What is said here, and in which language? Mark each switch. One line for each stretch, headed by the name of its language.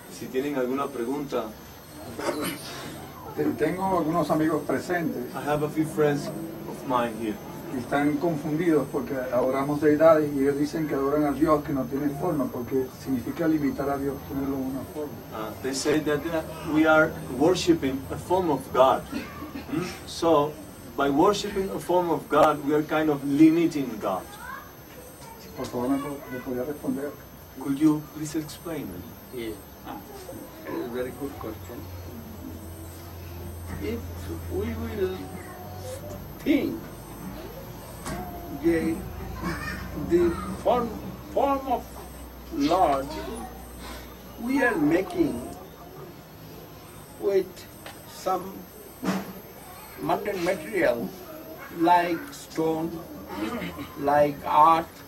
Spanish: Si tienen alguna pregunta, Tengo algunos amigos presentes
English: I have a few friends of mine here.
Spanish: que están confundidos porque adoramos deidades y ellos dicen que adoran a Dios que no tiene forma porque significa limitar a Dios, ponerlo en una forma.
English: They say that we are worshiping a form of God. So, by worshiping a form of God, we are kind of limiting God.
Spanish: Por favor, me podría responder.
English: Could you please explain? Yes. It is a very good question. If we will think the form of Lord we are making with some mundane material like stone, like art,